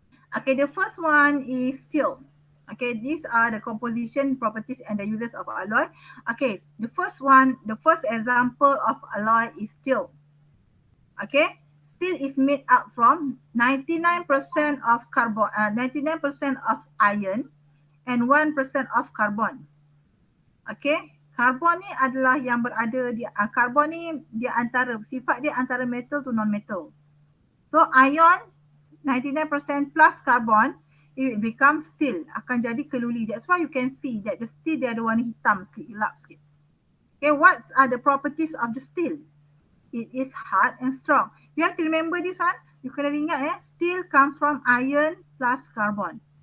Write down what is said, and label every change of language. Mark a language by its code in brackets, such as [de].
[en] Okay, the first one is steel. Okay, these are the composition, properties and the uses of alloy. Okay, the first example of alloy is steel. Okay, steel is made up from 99% of carbon, 99% of iron and 1% of carbon. [ms] Okay, karbon ni adalah yang berada di karbon ni dia antara sifat dia antara metal to non metal. So ion [en] 99% plus carbon, it becomes steel, [ms] akan jadi keluli. [en] That's why you can see that the steel [ms] dia ada warna hitam sikit, gelap sikit. [en] Okay, what are the properties of the steel? It is hard and strong. You have to remember this one. You [ms] kena ingat [en] steel comes from iron plus carbon.